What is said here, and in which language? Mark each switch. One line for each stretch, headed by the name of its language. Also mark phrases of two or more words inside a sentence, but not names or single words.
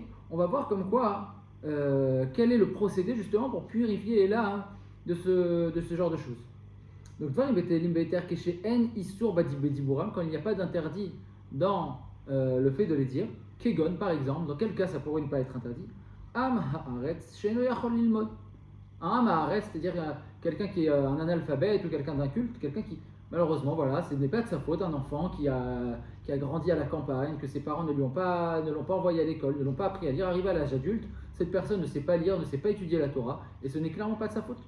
French: On va voir comme quoi, quel est le procédé justement pour purifier là de ce genre de choses. Donc, quand il n'y a pas d'interdit dans le fait de les dire, Kegon par exemple, dans quel cas ça pourrait ne pas être interdit?
Hebrew: עם הארץ שאינו יכול ללמוד.
French: Un haaretz, c'est-à-dire quelqu'un qui est un analphabète ou quelqu'un d'inculte, quelqu'un qui, malheureusement, voilà, ce n'est pas de sa faute, un enfant qui a grandi à la campagne, que ses parents ne l'ont pas envoyé à l'école, ne l'ont pas appris à lire, arrivé à l'âge adulte, cette personne ne sait pas lire, ne sait pas étudier la Torah, et ce n'est clairement pas de sa faute.